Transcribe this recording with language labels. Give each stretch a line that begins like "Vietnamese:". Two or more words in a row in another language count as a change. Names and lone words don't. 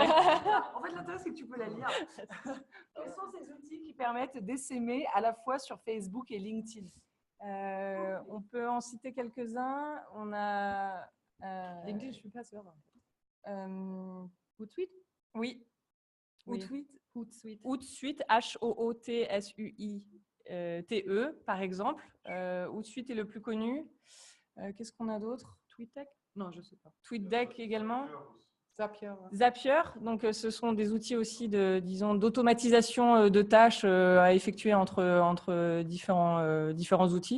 French: En fait, l'intérêt, c'est que tu peux la lire. Quels sont ces outils qui permettent d'essaimer à la fois sur Facebook et LinkedIn? On peut en citer quelques-uns. On a… LinkedIn, je ne suis pas sûre. Hootsuite? Oui. Hootsuite. Hootsuite, H-O-O-T-S-U-I-T-E, par exemple. Hootsuite est le plus connu. Qu'est-ce qu'on a d'autre? TweetDeck? Non, je ne sais pas. TweetDeck également. Zapier. Zapier, donc ce sont des outils aussi d'automatisation de tâches à effectuer entre différents outils.